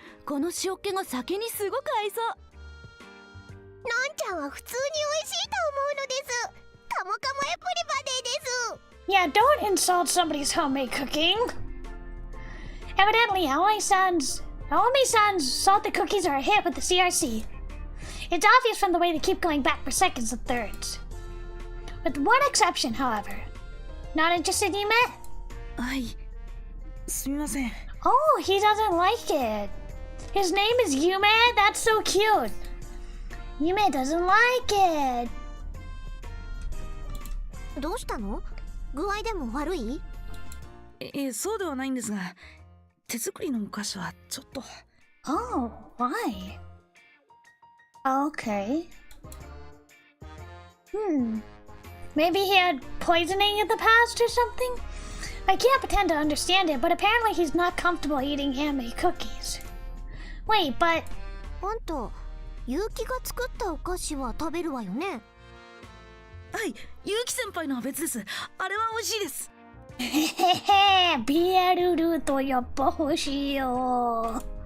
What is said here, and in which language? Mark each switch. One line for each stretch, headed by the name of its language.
Japanese: この塩気が酒にすごく合いそう。のんちゃんは普通に美味しいと思うのです。カモカモエプリバデーです。
English: Yeah, don't insult somebody's homemade cooking. Evidently, Aomi-san's salted cookies are a hit with the CRC. It's obvious from the way they keep going back for seconds and thirds. With one exception, however. Not interested, Yume?
Japanese: はい。すみません。
English: Oh, he doesn't like it. His name is Yume? That's so cute. Yume doesn't like it.
Japanese: どうしたの？具合でも悪い？そうではないんですが、手作りのお菓子はちょっと。
English: Oh, why? Okay. Maybe he had poisoning in the past or something? I can't pretend to understand it, but apparently he's not comfortable eating handmade cookies. Wait, but...
Japanese: あんた、結城が作ったお菓子は食べるわよね？はい、ゆうき先輩のは別です。あれは美味しいです。ビアルルとやっぱ欲しいよ。